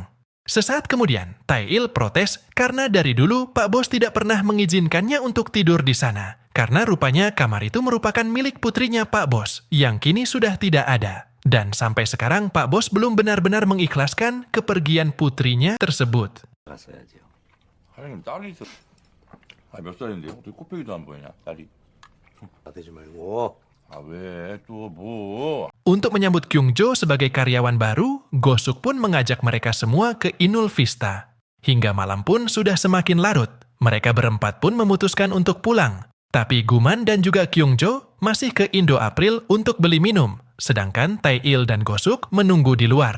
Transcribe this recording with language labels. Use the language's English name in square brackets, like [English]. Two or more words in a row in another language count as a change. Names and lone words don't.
[Indonesian] Sesaat kemudian, Tae-il protes karena dari dulu Pak Bos tidak pernah mengizinkannya untuk tidur di sana, karena rupanya kamar itu merupakan milik putrinya Pak Bos, yang kini sudah tidak ada. Dan sampai sekarang Pak Bos belum benar-benar mengikhlaskan kepergian putrinya tersebut. [Korean] 갔어야죠. 사장님 딸이 있어. 몇 살인데요? 어떻게 코빼기도 안 보이냐 딸이? 나대지 말고. 왜 또 뭐? [Indonesian] Untuk menyambut Kyung-jo sebagai karyawan baru, Gosuk pun mengajak mereka semua ke Inul Vista. Hingga malam pun sudah semakin larut. Mereka berempat pun memutuskan untuk pulang. Tapi Guman dan juga Kyung-jo masih ke Indo April untuk beli minum, sedangkan Tae-il dan Gosuk menunggu di luar.